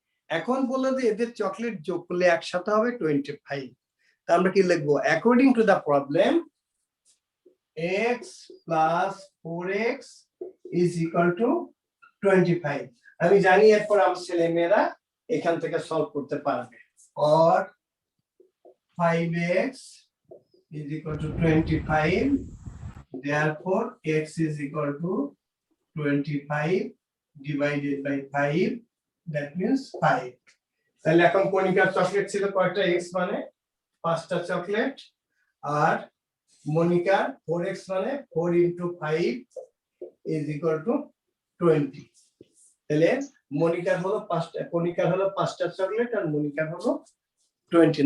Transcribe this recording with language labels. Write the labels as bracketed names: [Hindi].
[Bangla] এখন বললো যে এদের চকলেট যোগ করলে একসাথে হবে 25। তা আমরা কি লিখবো, [English] according to the problem [Bangla] x + 4x = 25। আমি জানি এরপর আমার ছেলে মেয়েরা এখান থেকে সলভ করতে পারবে। [English] or 5x = 25, therefore x = 25 divided by 5, that means 5। [Bangla] তাহলে এখন কণিকার চকলেট ছিল কয়টা, x মানে 5টা চকলেট, আর মনিকার 4x মানে 4 × 5 = 20। তাহলে মনিকার হলো 5টা, কণিকার হলো 5টা চকলেট, আর মনিকার হলো 20।